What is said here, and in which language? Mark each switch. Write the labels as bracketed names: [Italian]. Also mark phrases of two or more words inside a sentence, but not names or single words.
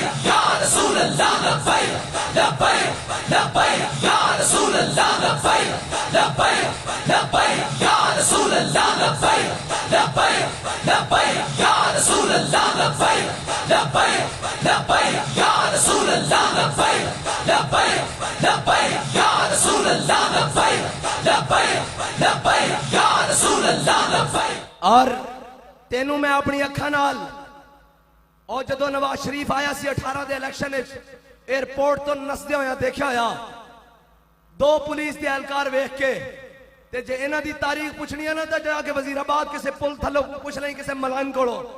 [Arabic] يا رسول الله لبيك لبيك لبيك يا رسول الله لبيك لبيك لبيك يا رسول الله لبيك لبيك لبيك يا رسول الله لبيك لبيك لبيك يا رسول الله لبيك لبيك لبيك يا رسول الله لبيك لبيك لبيك يا رسول الله لبيك. [Punjabi] اور تینوں میں اپنی اکھا نال اور جدوں نواز شریف آیا سی 18 دے الیکشن ایئرپورٹ تو نسدے ہویا دیکھا ہویا 2 پولیس کے اہلکار ویکھ کے تے جے اینہاں دی تاریخ پچھنی ہے نا تو جاکے وزیرآباد کسی پل تھلو پچھ لیں کسی ملاں کو.